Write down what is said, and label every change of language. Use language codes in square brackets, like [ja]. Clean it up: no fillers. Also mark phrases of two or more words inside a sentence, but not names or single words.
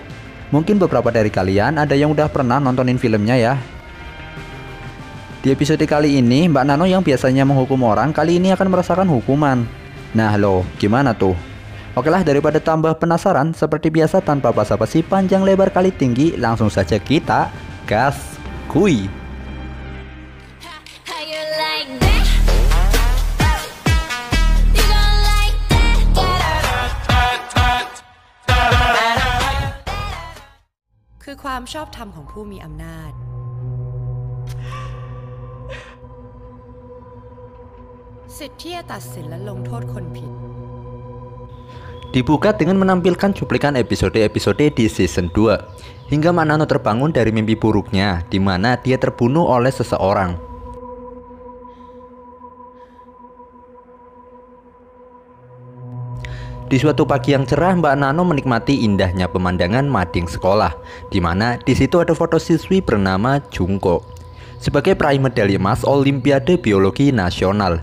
[id] Mungkin beberapa dari kalian ada yang udah pernah nontonin filmnya ya. Di episode kali ini, Mbak Nano yang biasanya menghukum orang kali ini akan merasakan hukuman. Nah lo, gimana tuh? Oke lah, daripada tambah penasaran, seperti biasa tanpa basa-basi panjang lebar kali tinggi, langsung saja kita gas kuy. [th] คือความชอบธรรมของผู้มีอำนาจสิทธิ์ที่จะตัดสินและลงโทษคนผิด [id] Dibuka dengan menampilkan cuplikan episode-episode di season 2 hingga Mbak Nano terbangun dari mimpi buruknya di mana dia terbunuh oleh seseorang. Di suatu pagi yang cerah, Mbak Nano menikmati indahnya pemandangan mading sekolah, di mana di situ ada foto siswi bernama Jungkook sebagai peraih medali emas Olimpiade Biologi Nasional.